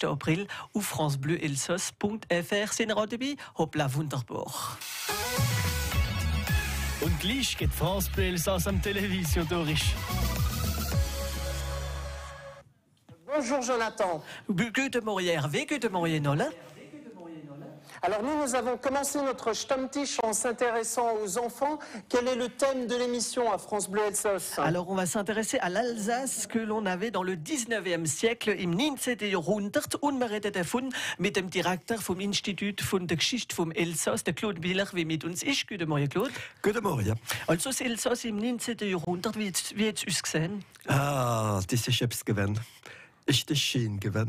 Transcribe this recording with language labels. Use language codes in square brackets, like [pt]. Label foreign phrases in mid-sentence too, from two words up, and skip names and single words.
[de] April auf francebleuelsass.fr. Sind ihr dabei? Hoppla, wunderbar. Und gleich geht France Bleu Elsass am Television durch. [fr] Bonjour Jonathan. [de] Guten Morgen Hervé, guten Morgen Nola. [fr] Alors nous avons commencé notre Stammtisch en s'intéressant aux enfants. Quel est le thème de l'émission à France Bleu Elsass? Alors on va s'intéresser à l'Alsace que l'on avait dans le 19e siècle, [de] im 19. Jahrhundert, und wir reden davon mit dem Direktor vom Institut von der Geschichte vom Elsass, der Claude Bieler, wie mit uns ist. Guten Morgen, Claude. Guten Morgen. Also das Elsass im 19. Jahrhundert, wie hat es uns gesehen? Ah, das ist etwas gewesen. Ist das schön gewesen.